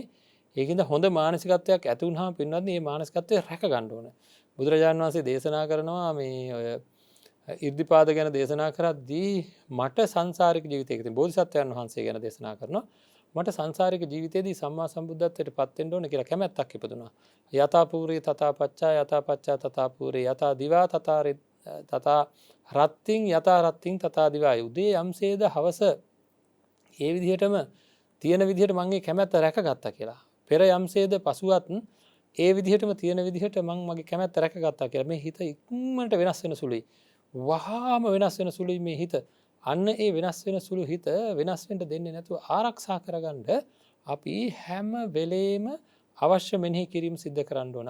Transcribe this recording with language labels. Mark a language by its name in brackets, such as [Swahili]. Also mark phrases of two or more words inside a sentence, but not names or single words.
[Sinhala] ඒකින්ද හොඳ මානසිකත්වයක් ඇති වුණාම පින්වත්නි මේ මානසිකත්වය රැක ගන්න ඕන. බුදුරජාණන් වහන්සේ දේශනා කරනවා මේ ඔය ඉර්ධිපාද ගැන දේශනා කරද්දී මට සංසාරික ජීවිතයක තියෙන බෝධිසත්වයන් වහන්සේ ගැන දේශනා කරනවා. මට සංසාරික ජීවිතයේදී සම්මා සම්බුද්ධත්වයට පත් වෙන්න ඕන කියලා කැමැත්තක් ඉපදුනා. [Pali] යතා පූරේ තථා පච්චා යතා පච්චා තථා පූරේ යතා දිවා තථා රත්තිං යතා රත්තිං තථා දිවා [Sinhala] උදේ යම්සේද හවස ඒ විදිහටම තියෙන විදිහට මම මේ කැමැත්ත රැකගත්තා කියලා. පෙර යම්සේද පසුවත් ඒ විදිහටම තියෙන විදිහට මම මගේ කැමැත්ත රැකගත්තා කියලා. මේ හිත ඉක්මනට වෙනස් වෙන සුළුයි. වහාම වෙනස් වෙන සුළුයි මේ හිත. අන්න ඒ වෙනස් වෙන සුළු හිත වෙනස් වෙන්න දෙන්නේ නැතුව ආරක්ෂා කරගන්න අපි හැම වෙලේම අවශ්‍ය මෙනෙහි කිරීම සිද්ධ කරන්න ඕන.